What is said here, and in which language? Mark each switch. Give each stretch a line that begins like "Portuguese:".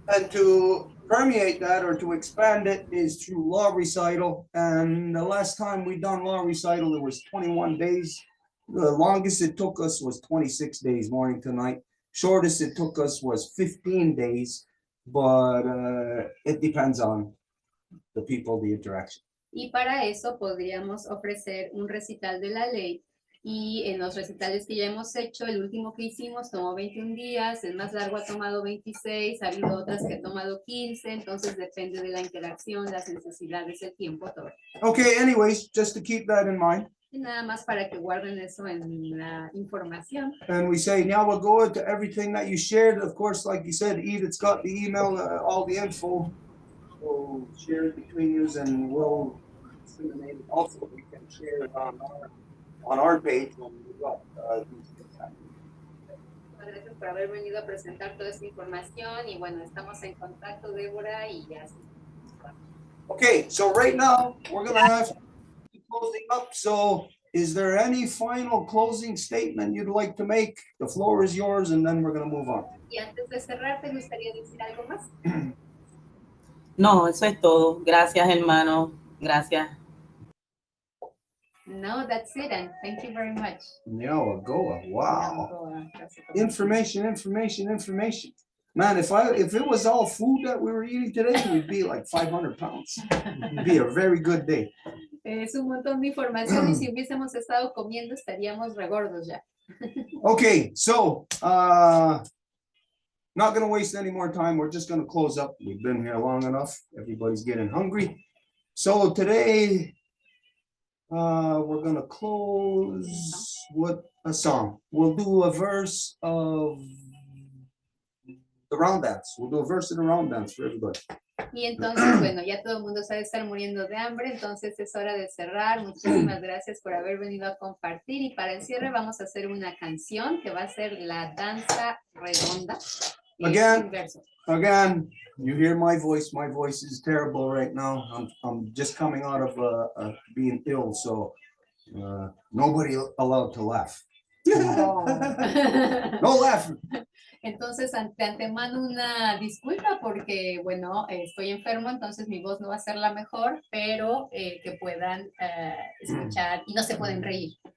English: And to permeate that or to expand it is through law recital. And the last time we done law recital, it was 21 days. The longest it took us was 26 days, morning to night. Shortest it took us was 15 days, but it depends on the people, the interaction.
Spanish: Y para eso podríamos ofrecer un recital de la ley. Y en los recitales que ya hemos hecho, el último que hicimos tomó 21 días, el más largo ha tomado 26, ha habido otras que ha tomado 15, entonces depende de la interacción, las necesidades, el tiempo, todo.
English: Okay, anyways, just to keep that in mind.
Spanish: Y nada más para que guarden eso en la información.
English: And we say, now we'll go into everything that you shared. Of course, like you said, Edith's got the email, all the info. We'll share it between you and we'll disseminate it. Also, we can share it on our page when we got these things happening.
Spanish: Gracias por haber venido a presentar toda esta información y bueno, estamos en contacto, Deborah, y ya.
English: Okay, so right now we're gonna have closing up. So is there any final closing statement you'd like to make? The floor is yours, and then we're gonna move on.
Spanish: Y antes de cerrar, ¿te gustaría decir algo más? No, eso es todo. Gracias, hermano. Gracias.
English: No, that's it, and thank you very much. Myiow, Goa. Wow.
Spanish: Gracias.
English: Information. Man, if it was all food that we were eating today, we'd be like 500 pounds. It'd be a very good day.
Spanish: Es un montón de información y si hubiésemos estado comiendo estaríamos regordos ya.
English: Okay, so not gonna waste any more time. We're just gonna close up. We've been here long enough. Everybody's getting hungry. So today, we're gonna close with a song. We'll do a verse of the round dance. We'll do a verse of the round dance for everybody.
Spanish: Y entonces, bueno, ya todo el mundo sabe estar muriendo de hambre, entonces es hora de cerrar. Muchísimas gracias por haber venido a compartir. Y para el cierre vamos a hacer una canción que va a ser la danza redonda.
English: Again, you hear my voice. My voice is terrible right now. I'm just coming out of being ill, so nobody allowed to laugh. No laughing.
Spanish: Entonces, de antemano una disculpa porque, bueno, estoy enfermo, entonces mi voz no va a ser la mejor, pero que puedan escuchar y no se pueden reír.